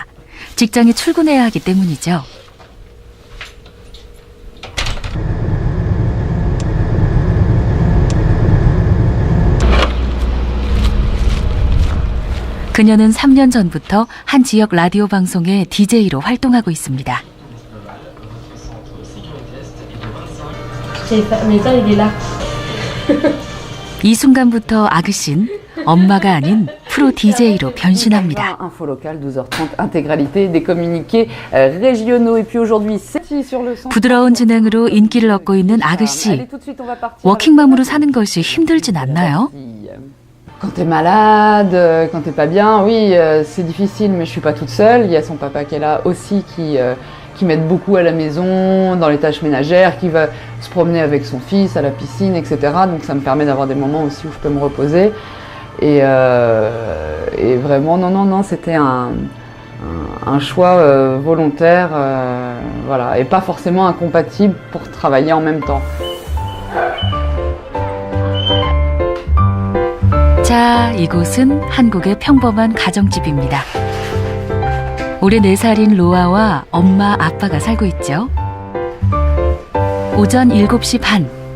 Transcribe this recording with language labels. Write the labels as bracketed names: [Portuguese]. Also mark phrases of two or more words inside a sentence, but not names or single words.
[Korean] 직장에 출근해야 하기 때문이죠. 그녀는 3년 전부터 한 지역 라디오 방송의 DJ로 활동하고 있습니다. 이 순간부터 아그신 엄마가 아닌 프로 DJ로 변신합니다. [French] Info locale 12h30 intégralité des communiqués régionaux et puis aujourd'hui c'est sur le son. [Korean] 부드러운 진행으로 인기를 얻고 있는 아그씨. 워킹맘으로 사는 것이 힘들진 않나요? [French] Quand t'es malade, quand t'es pas bien, oui, c'est difficile, mais je suis pas toute seule. Il y a son papa qui est là aussi, qui m'aide beaucoup à la maison, dans les tâches ménagères, qui va se promener avec son fils à la piscine, etc. Donc ça me permet d'avoir des moments aussi où je peux me reposer. Et vraiment, non, c'était un choix volontaire, voilà, et pas forcément incompatible pour travailler en même temps. [Korean] 자, 이곳은 한국의 평범한 가정집입니다. 올해 4살인 로아와 엄마, 아빠가 살고 있죠. 오전 7시 반.